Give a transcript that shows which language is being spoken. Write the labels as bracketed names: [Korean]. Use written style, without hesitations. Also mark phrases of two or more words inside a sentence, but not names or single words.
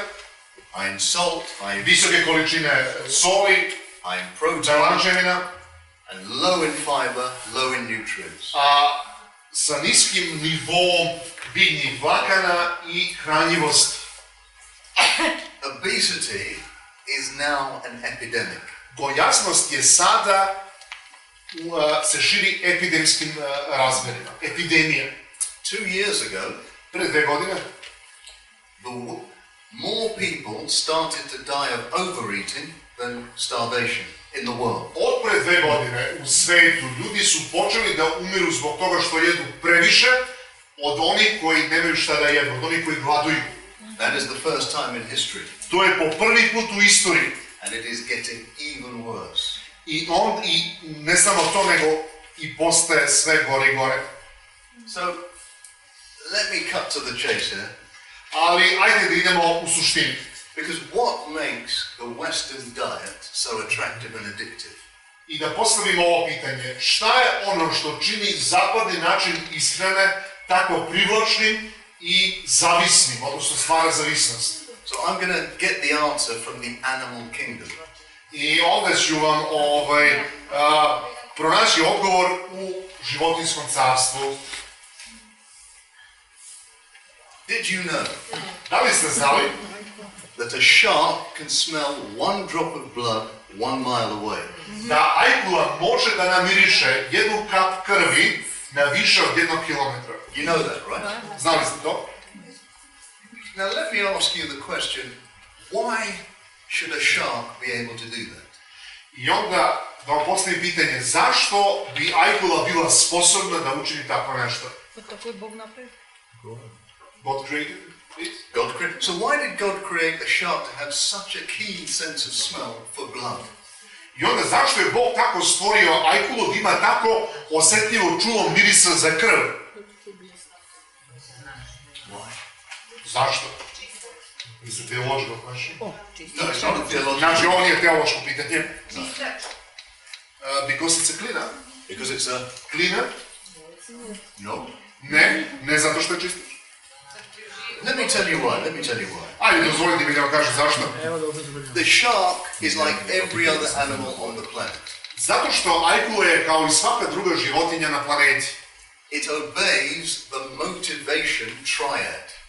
[English] high in salt, [Serbian] visoke količine soli, [English] high in protein, [Serbian] bjelančevina, [English] and low in fiber, low in nutrients. [Serbian] A sa niskim nivom biljnih vlakana i hranjivosti. [English] Obesity is now an epidemic. [Serbian] Gojaznost je sada se širi epidemskim razmerima. Epidemija. [English] 2 years ago, [Serbian] pre 2 godine, [English] more people started to die of overeating than starvation in the world. [Serbian] Od pre 2 godine u svetu ljudi su počeli da umiru zbog toga što jedu previše od onih koji nemaju šta da jedu, od onih koji gladuju. [English] That is the first time in history. [Serbian] To je po prvi put u istoriji. [English] And it is getting even worse. [Serbian] I ne samo to, nego i postaje sve gore i gore. [English] So, let me cut to the chase here. [Serbian] Ali ajde da idemo u suštini. [English] Because what makes the Western diet so attractive and addictive? [Serbian] I da postavimo ovo pitanje, šta je ono što čini zapadni način ishrane tako privlačnim i zavisnim, odnosno stvara zavisnost? [English] So I'm going to get the answer from the animal kingdom. [Serbian] I onda ću vam pronaći odgovor u životinjskom carstvu. [English] Did you know [Serbian] da li ste znali [English] that a shark can smell 1 drop of blood 1 mile away? [Serbian] Da ajkula može da namiriše jednu kap krvi na više od 1 kilometra. [English] You know that, right? [Serbian] Znali ste to? [English] Now let me ask you the question, why should a shark be able to do that? [Serbian] I onda da vam postavim pitanje, zašto bi ajkula bila sposobna da učini tako nešto? Tako je Bog napravio. [English] God created it. God created. So why did God create a shark to have such a keen sense of smell for blood? [Serbian] I onda zašto je Bog tako stvorio ajkulu da ima tako osjetljivo čulo mirisa za krv? [English] Why? [Serbian] Zašto? [English] Is a theological question. No, it's not a theological. [Serbian] Znači, ovo nije teološko pitanje. [English] Because it's a cleaner. Because it's a Cleaner? no. [Serbian] Ne zato što je čistić. [English] Let me tell you why. [Serbian] Ajde, dozvolite mi da vam kažem zašto. [English] The shark is like every other animal on the planet. [Serbian] Zato što ajkula je kao i svaka druga životinja na planeti. [English] It obeys the motivation triad.